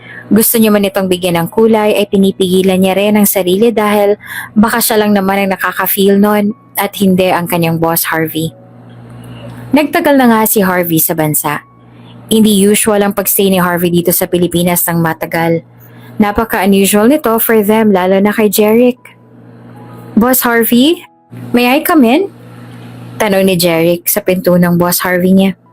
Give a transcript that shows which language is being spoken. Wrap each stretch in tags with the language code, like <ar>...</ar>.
<tl>Gusto niya man itong bigyan ng kulay ay pinipigilan niya rin ang sarili dahil baka siya lang naman ang nakaka-feel nun at hindi ang kanyang boss Harvey. Nagtagal na nga si Harvey sa bansa. Hindi usual ang pagstay ni Harvey dito sa Pilipinas ng matagal. Napaka-unusual nito</tl> <en>for them</en> <tl>lalo na kay Jeric.</tl> <en>Boss Harvey, may I come in?</en> <tl>Tanong ni Jeric sa pinto ng boss Harvey niya.</tl>